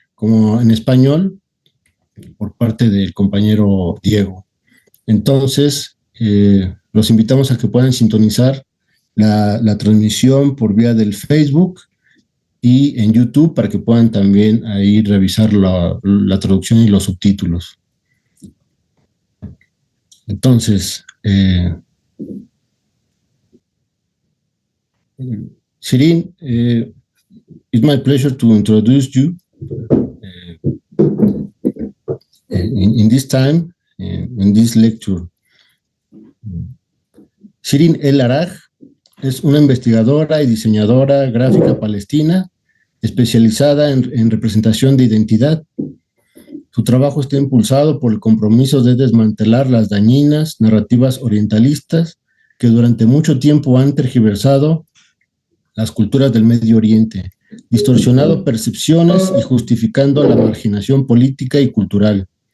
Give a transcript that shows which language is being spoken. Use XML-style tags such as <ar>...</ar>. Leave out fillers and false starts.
<es>como en español por parte del compañero Diego. Entonces, los invitamos a que puedan sintonizar la transmisión por vía del Facebook y en YouTube para que puedan también ahí revisar la traducción y los subtítulos.</es> <en>Entonces, Sireen, it's my pleasure to introduce you in this time, in this lecture.</en> <es>Sireen El Araj es una investigadora y diseñadora gráfica palestina especializada en representación de identidad. Su trabajo está impulsado por el compromiso de desmantelar las dañinas narrativas orientalistas que durante mucho tiempo han tergiversado las culturas del Medio Oriente, distorsionado percepciones y justificando la marginación política y cultural.</es>